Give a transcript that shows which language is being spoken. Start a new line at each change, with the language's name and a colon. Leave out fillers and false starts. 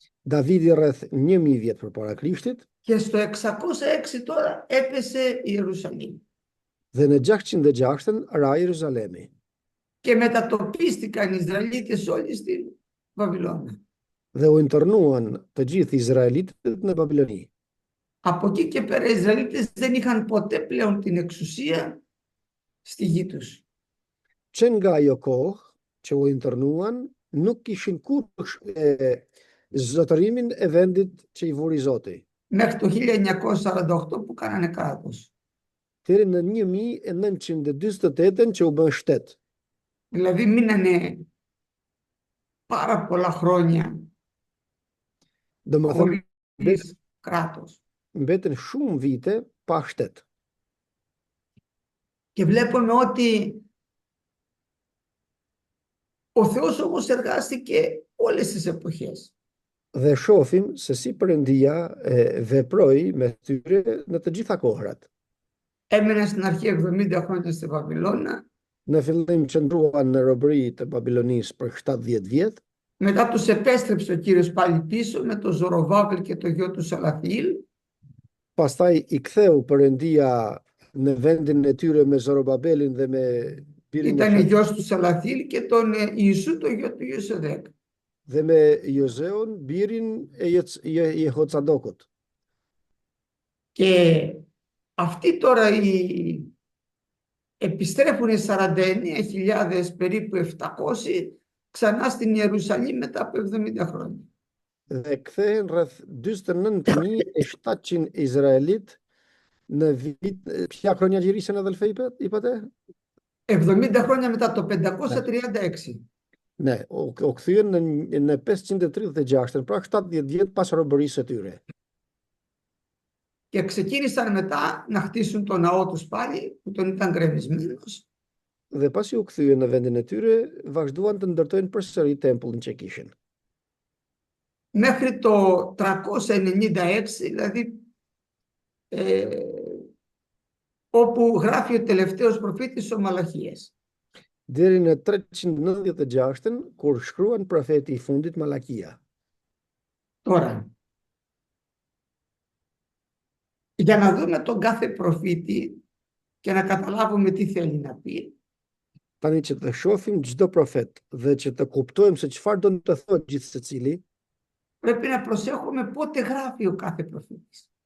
Albanian: Davidi rreth 1000 vjet përpara Krishtit
Greek: και στο 606 τώρα έπεσε η Ιερουσαλήμ.
Albanian: dhe në 606 ra Jeruzalemi.
Greek: Και μετατοπίστηκαν οι Ισραηλίτες όλοι στην Βαβυλώνα.
Albanian: Dhe u internuan të gjithë izraelitët në Babiloni.
Greek: Από εκεί και πέρα οι Ισραηλίτες δεν είχαν ποτέ πλέον την εξουσία στη γη τους.
Albanian: Që nga ajo kohë që u internuan, nuk kishin kurrë zotërimin e vendit që i vuri Zoti.
Greek: Μέχρι το 1948 που κάνανε κράτος.
Albanian: Deri në 1948 që u bën shtet.
Greek: Δηλαδή μείνανε πάρα πολλά χρόνια
Albanian: Domethënë
Greek: χωρίς κράτος.
Albanian: mbeten shumë vite pa shtet.
Greek: Και βλέπουμε ότι ο Θεός όμως εργάστηκε όλες τις εποχές.
Albanian: Dhe shohim se si Perëndia veproi me tyre në të gjitha kohrat.
Greek: Έμεναν στην αρχή 70 χρόνια στη Βαβυλώνα.
Albanian: Në fillim qëndruan në robëri të Babilonisë për 70 vjet.
Greek: Μετά τους επέστρεψε ο Κύριος πάλι πίσω με τον Ζωροβάβελ και το γιο του Σαλαθιήλ.
Albanian: Pastaj i ktheu Perëndia në vendin e tyre me Zorobabelin dhe me birin
Greek: Ήταν γιος του Σαλαθιήλ και τον Ιησού το γιο του Ιωσεδέκ.
Albanian: dhe me Jozeun, birin e Jehocadokut.
Greek: Και αυτοί τώρα επιστρέφουν οι 49.000 περίπου 700 ξανά στην Ιερουσαλήμ μετά από 70 χρόνια.
Albanian: Dhe kthehen rreth 49.700 izraelit në vit,
Greek: ποια χρόνια γυρίσαν αδελφέ είπατε? 70 χρόνια μετά το 536.
Albanian: Ναι, o kthyen në 536, pra 70 vjet pas robërisë së tyre.
Greek: Και ξεκίνησαν μετά να χτίσουν το ναό τους πάλι, που τον ήταν γκρεμισμένος.
Albanian: Dhe pasi u kthyen në vendin e tyre, vazhduan të ndërtojnë përsëri tempullin që kishin.
Greek: Μέχρι το 396, δηλαδή όπου γράφει ο τελευταίος προφήτης ο Μαλαχίας.
Albanian: Deri në 396-ën, kur shkruan profeti I fundit Malakia.
Greek: Τώρα, για να δούμε τον κάθε προφήτη και να καταλάβουμε τι θέλει να πει,
Albanian: Tani që të shohim çdo profet dhe që të kuptojmë se çfarë do të thotë gjithë secili,
Greek: πρέπει να προσέχουμε πότε γράφει ο κάθε προφήτης.